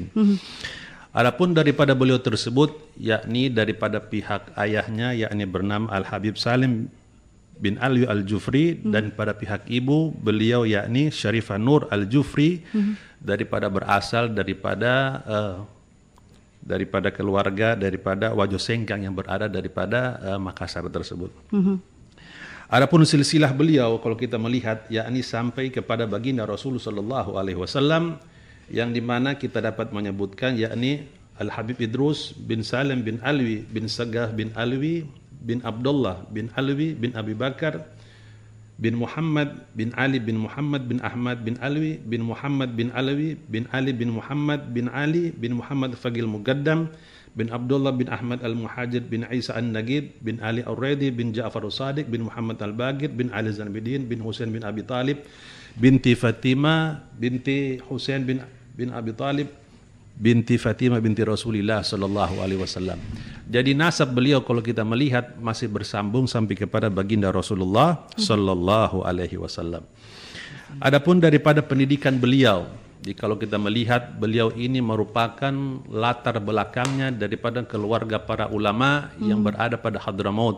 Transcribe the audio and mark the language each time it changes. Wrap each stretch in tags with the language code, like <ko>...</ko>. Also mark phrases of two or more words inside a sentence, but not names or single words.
<id>Adapun daripada beliau tersebut, yakni daripada pihak ayahnya, yakni bernama Al-Habib Salim bin Ali Al-Jufri, dan pada pihak ibu beliau yakni Syarifah Nur Al-Jufri, daripada berasal daripada keluarga daripada Wajo Sengkang yang berada daripada Makassar tersebut. Adapun silsilah beliau kalau kita melihat, yakni sampai kepada baginda Rasulullah</id> <ar>صلى الله عليه وسلم,</ar> <id>yang dimana kita dapat menyebutkan yakni Al-Habib Idrus bin Salim bin Alwi bin Sagah bin Alwi bin Abdullah bin Alwi bin Abi Bakar bin Muhammad bin Ali bin Muhammad bin Ahmad bin Alwi bin Muhammad bin Alwi bin Ali bin Muhammad bin Ali bin Muhammad Fagil Mugaddam bin Abdullah bin Ahmad Al-Muhajir bin Isa An-Nagid bin Ali Al-Raidi bin Ja'far As-Sadiq bin Muhammad Al-Bagir bin Ali Zanbidin bin Husain bin Abi Talib binti Fatimah binti Husain bin Abi Talib binti Fatimah binti Rasulullah</id> <ar>صلى الله عليه وسلم.</ar> <id>Jadi nasab beliau kalau kita melihat masih bersambung sampai kepada baginda Rasulullah</id> <ar>صلى الله عليه وسلم.</ar> <id>Adapun daripada pendidikan beliau, jadi kalau kita melihat beliau ini merupakan latar belakangnya daripada keluarga para ulama yang berada pada Hadramaut.</id>